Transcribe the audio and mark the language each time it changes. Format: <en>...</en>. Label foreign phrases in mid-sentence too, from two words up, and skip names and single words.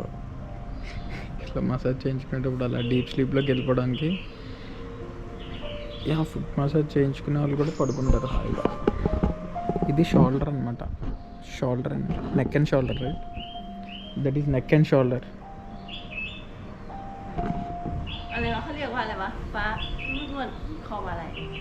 <te>ఇట్లా మసాజ్ చేయించుకునేటప్పుడు అలా డీప్ స్లీప్లోకి వెళ్ళిపోవడానికి.</te> <en>foot massage</en> <te>చేయించుకునే వాళ్ళు కూడా పడుకుంటారు హాయిగా. ఇది షోల్డర్ అనమాట.</te> <en>shoulder and neck and shoulder, right? that is neck and shoulder.</en> <th>อะไรวะเขาเรียกว่าอะไรวะฟ้านวดคอมาอะไร</th>